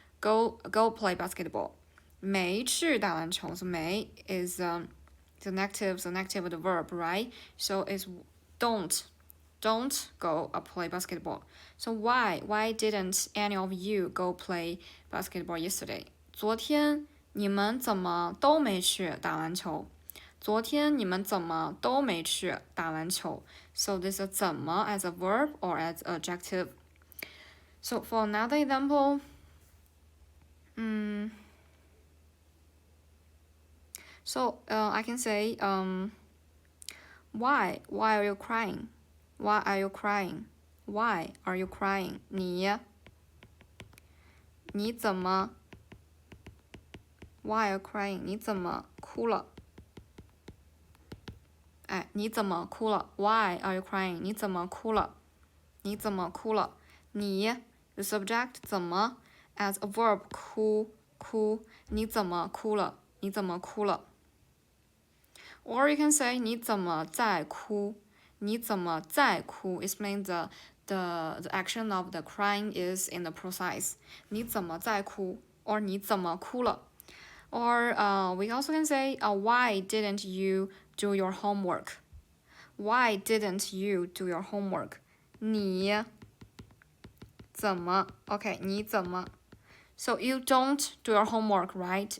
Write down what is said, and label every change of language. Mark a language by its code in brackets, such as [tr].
[en] go play basketball. [zh] 没去打篮球. [en] So 没 is the negative of the verb, right? So it's don't go play basketball. So why didn't any of you go play basketball yesterday? [zh] 昨天你们怎么都没去打篮球？昨天你们怎么都没去打篮球？ [en] So this is 怎么 as a verb or as adjective. So for another example, so I can say why are you crying? Why are you crying? Why are you crying? [zh] 你怎么 [en] Why are you crying? [zh] 你怎么哭了？哎，你怎么哭了 ？ [en] Why are you crying? [zh] 你怎么哭了？你怎么哭了？你 [en] the subject [zh] 怎么 [en] as a verb [zh] 哭，你怎么哭了？你怎么哭了？ [en] Or you can say [zh] 你怎么在哭？ 你怎么在哭 ？ [en] It means the action of the crying is in the process. [zh] 你怎么在哭 ？ [en] Or [zh] 你怎么哭了？ [en] Or we also can say why didn't you do your homework? Why didn't you do your homework? [zh] 你怎么 [en] OK [zh] 你怎么 [en] So you don't do your homework, right?